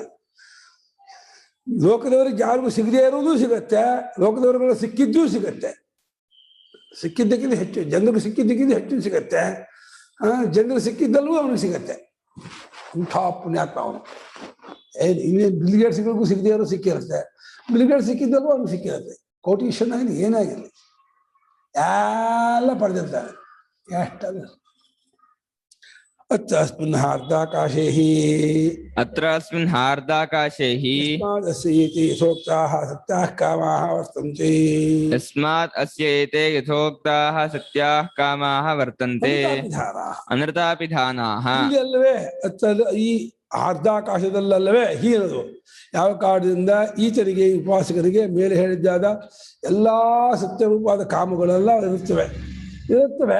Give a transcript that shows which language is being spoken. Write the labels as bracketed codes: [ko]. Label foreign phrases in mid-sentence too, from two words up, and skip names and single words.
[kn] ಲೋಕದವರಿಗೆ ಯಾರಿಗೂ ಸಿಗದೇ ಇರೋದು ಸಿಗತ್ತೆ, ಲೋಕದವರಿಗೆಲ್ಲ ಸಿಕ್ಕಿದ್ದೂ ಸಿಗತ್ತೆ, ಸಿಕ್ಕಿದ್ದಕ್ಕಿಂತ ಹೆಚ್ಚು ಜನರಿಗೆ ಸಿಕ್ಕಿದ್ದಕ್ಕಿಂತ ಹೆಚ್ಚು ಸಿಗತ್ತೆ, ಜನರಿಗೆ ಸಿಕ್ಕಿದ್ದಲ್ಲೂ ಅವನಿಗೆ ಸಿಗತ್ತೆ. ಅಂಥ ಪುಣ್ಯಾತ್ಮ ಅವನು. ಇನ್ನೇನು ಬಿಲ್ಗೇಟ್ಸ್ಗಳಿಗೂ ಸಿಗದೇ ಇರೋ ಸಿಕ್ಕಿರುತ್ತೆ, ಬಿಲ್ಗೇಟ್ ಸಿಕ್ಕಿದ್ದಲ್ಲೂ ಅವನಿಗೆ ಸಿಕ್ಕಿರುತ್ತೆ. ಕೋಟೀಶ್ವರನಾಗಲಿ ಏನಾಗಿರಲಿ ಎಲ್ಲ ಪಡೆದಿರ್ತಾನೆ. [sa] ಎಷ್ಟಲ್ಲ ಅತ್ರ ಅಸ್ಮಿನ್ ಹಾರ್ದಾಕಾಶೇ ಅತ್ರ ಅಸ್ಮಿನ್ ಹಾರ್ದಾಕಾಶೇ ಯಥೋಕ್ತಾಃ ಸತ್ಯಾಃ ಕಾಮಾಃ ವರ್ತಂತೆ, ಯಸ್ಮಾತ್ ಅಸ್ಯ ಏತೆ ಯಥೋಕ್ತಾಃ ಸತ್ಯಾಃ ಕಾಮಾಃ ವರ್ತಂತೆ ಅನೃತಾಪಿಧಾನಾಃ. [kn] ಇಲ್ಲಿ ಅಲ್ಲವೇ ಈ ಹಾರ್ದಾಕಾಶದಲ್ಲವೇ ಹೀನದು ಯಾವ ಕಾರಣದಿಂದ ಈತನಿಗೆ, ಉಪಾಸಕರಿಗೆ ಮೇಲೆ ಹೇಳಿದ್ದಾದ ಎಲ್ಲಾ ಸತ್ಯರೂಪವಾದ ಕಾಮಗಳೆಲ್ಲ ಇರುತ್ತವೆ.